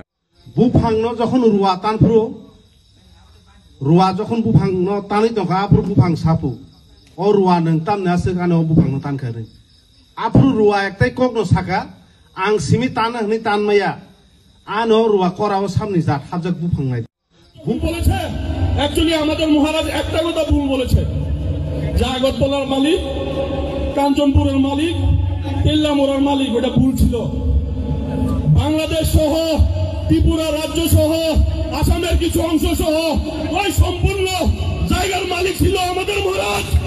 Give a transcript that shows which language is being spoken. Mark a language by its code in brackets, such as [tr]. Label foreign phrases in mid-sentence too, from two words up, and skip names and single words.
[trp] Bufang no jokon ruwa tanpro ruwa jokon bufang no tani toka apro bufang sapu o ruwa nang tam na sekano bufang no tan kare apro ruwa ektai kok no saka ang simi tanah ni tan maya ano ruwa korao samni jat habjak bufang nai [bn] ভুল বলেছে অ্যাকচুয়ালি আমাদের মহারাজ একটা কথা ভুল বলেছে যে আগরতলার মালিক কাঞ্চনপুরের মালিক তেল্লামোড়ার মালিক ওটা ভুল ছিল বাংলাদেশ সহ ত্রিপুরা রাজ্য সহ আসামের কিছু অংশ সহ ওই সম্পূর্ণ জায়গার মালিক ছিল আমাদের মহারাজ